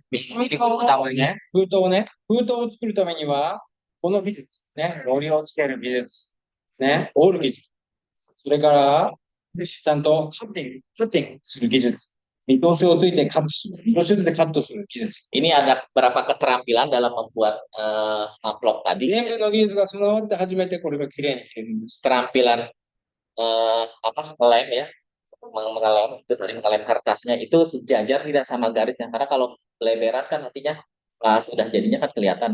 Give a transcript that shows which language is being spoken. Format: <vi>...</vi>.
<id>Ini utamanya,</id> <ja>封筒をね、封筒を作るためには、この技術、ね、ロリをつける技術、ね、折る技術、それから、ちゃんとカッティングする技術、見通しをついてカットする、見通しをついてカットする技術。</ja> <id>Ini ada beberapa keterampilan dalam membuat amplop tadi.</id> <ja>全部の技術が備わって初めてこれがきれいに切れるんです。</ja> <id>Keterampilan ngelem ya, mengelem itu dari mengelem kertasnya itu sejajar tidak sama garisnya, karena kalau lebaran kan nantinya sudah jadinya kan kelihatan.</id>